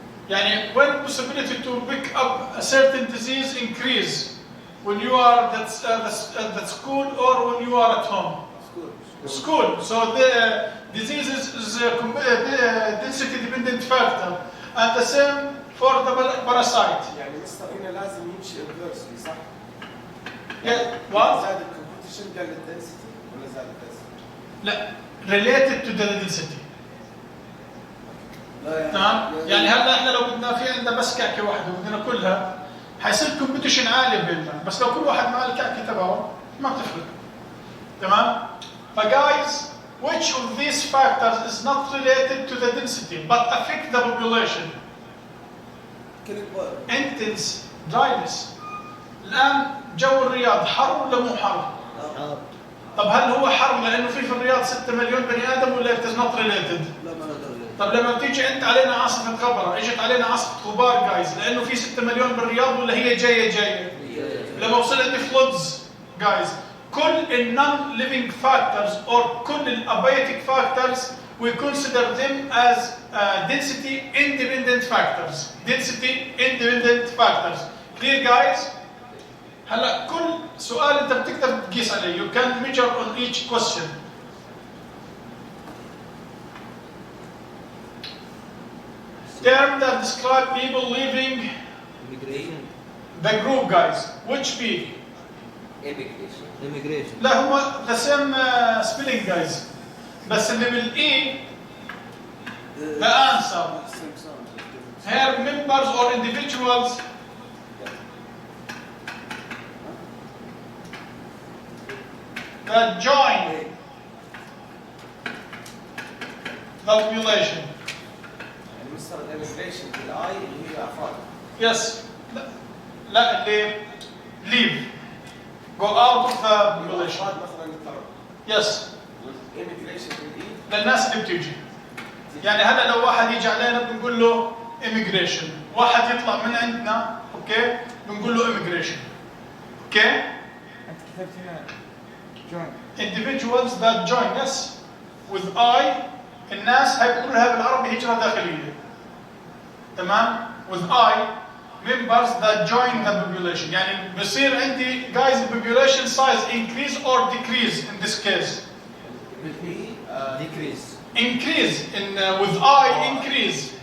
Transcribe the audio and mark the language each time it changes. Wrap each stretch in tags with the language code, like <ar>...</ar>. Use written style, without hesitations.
<ar>يعني</ar> <en>when possibility to pick up a certain disease increase when you are at the school or when you are at home. School. So the diseases is a density dependent factor, and the same for the parasite.</en> <ar>يعني مستر هنا لازم يمشي inversely صح؟</ar> <en>Yeah. What?</en> <ar>زاد الكومبيتيشن قل الدنسيتي ولا زاد الدنسيتي؟ لا.</ar> <en>Related to the density.</en> <ar>لا تمام؟ يعني هلا احنا لو بدنا في عندنا بس كعكه واحده وبدنا كلها حيصير كومبيتيشن عالي بيننا، بس لو كل واحد مع الكعكه تبعه ما بتفرق. تمام؟</ar> <en>فجايز which of these factors is not related to the density but affect the population? Intense dryness.</en> <ar>الآن جو الرياض حر ولا مو حر؟ طب هل هو حر لأنه في الرياض 6 مليون بني آدم ولا</ar> <en>it is not related؟</en> <ar>طب لما بتيجي أنت علينا عاصفة غبرة، إجت علينا عاصفة غبار جايز لأنه في 6 مليون بالرياض ولا هي جاية؟ لما وصل عندي</ar> <en>floods guys كل ال non-living factors or كل ال abiotic factors we consider them as density independent factors. Density independent factors. Clear guys?</en> <ar>هلا كل سؤال انت بتقدر تقيس عليه.</ar> <en>You can measure on each question. Term that describe people living Immigration. the group guys. Which P? Immigration. Immigration.</en> <ar>لا هم</ar> <en>the same spelling guys.</en> <ar>بس اللي بالإي</ar> <en>the answer. Here members or individuals that join the population.</en> <ar>يعني مستر الاميجريشن بالاي اللي هي افراد.</ar> <en>Yes.</en> <ar>لا اللي leave.</ar> <en>Go out of the population.</en> <ar>افراد مثلا الطرف.</ar> <en>Yes.</en> <ar>والاميجريشن بالاي للناس اللي بتيجي. يعني هلا لو واحد يجي علينا بنقول له immigration. واحد يطلع من عندنا اوكي بنقول له immigration. اوكي؟ انت كتبت هنا join.</ar> <en>individuals that join us with I</en> <ar>الناس هاي بيقولوا لها بالعربي هجرة داخلية. تمام؟</ar> <en>with I members that join the population.</en> <ar>يعني بصير عندي</ar> <en>guys the population size increase or decrease in this case.</en> <ar>بالاي</ar> <en>Decrease. Increase in with I increase.</en>